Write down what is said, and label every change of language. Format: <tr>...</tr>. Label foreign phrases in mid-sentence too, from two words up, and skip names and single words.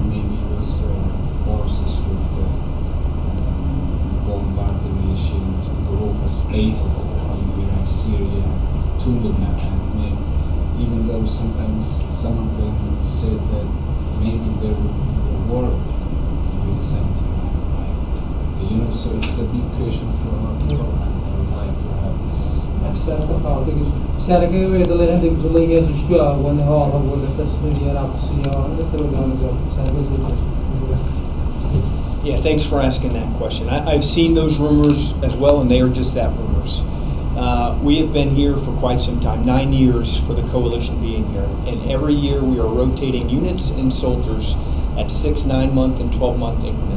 <en>Maybe those forces would bombard the nation to group spaces in Iraq, Syria, to Lebanon, and even though sometimes some of them said that maybe there would be a war between US and Iran. So it's a big question for our people, and I would like to have this.</en> <ckb>پرسیارەکەی وێ دەڵێ هەندێک جوڵەی هێز و شتووە وەنەوە ڕەبووە لەسەر سنووری عێراق و سووریا لەسەر پرسیارەکە زۆر</ckb> <en>Yeah, thanks for asking that question. I've seen those rumors as well, and they are just that, rumors. We have been here for quite some time, 9 years for the coalition being here, and every year we are rotating units and soldiers at 6, 9-month, and 12-month increments.</en>